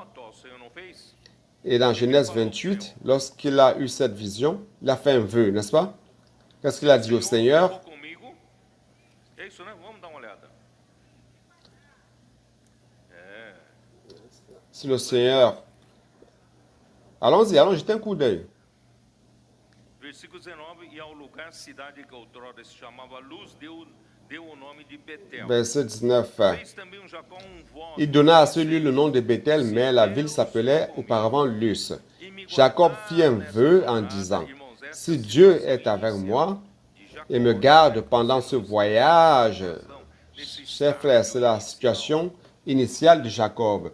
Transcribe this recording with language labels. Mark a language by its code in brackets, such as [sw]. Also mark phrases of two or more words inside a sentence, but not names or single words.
[fr] Et dans Genèse 28, lorsqu'il a eu cette vision, il a fait un vœu, n'est-ce pas? Qu'est-ce qu'il a dit au Seigneur? Si le Seigneur... Allons-y, allons jeter un coup d'œil. [pt] Versículo 19, e ao lugar, cidade que outrora se chamava Luz, deu o nome de Betel. [fr] Verset 19. [pt] Fez também Jacó voto. [fr] Il donna à ce lieu le nom de Bethel, mais la ville s'appelait auparavant Luz. Jacob fit un vœu en disant, « Si Dieu est avec moi et me garde pendant ce voyage... » Chers frères, c'est la situation initiale de Jacob.